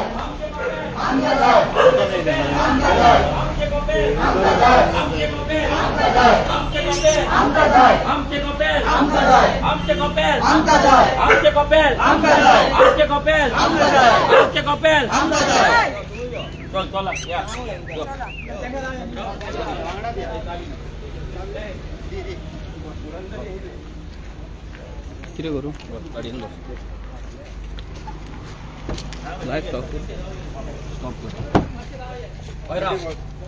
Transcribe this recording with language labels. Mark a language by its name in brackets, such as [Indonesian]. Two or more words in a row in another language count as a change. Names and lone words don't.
[Konkani] आमचे कपेल आमका जाय. आमका जाय. आमचे कपेल आमका जाय. आमचे कपेल आमका जाय. आमचे कपेल आमका जाय. आमचे कपेल आमका जाय. आमचे कपेल आमका जाय. आमचे कपेल आमका जाय. आमचे कपेल आमका जाय. आमचे कपेल आमका जाय. चल चला या किती करू गाडीन बस [English] live stop [Konkani] कर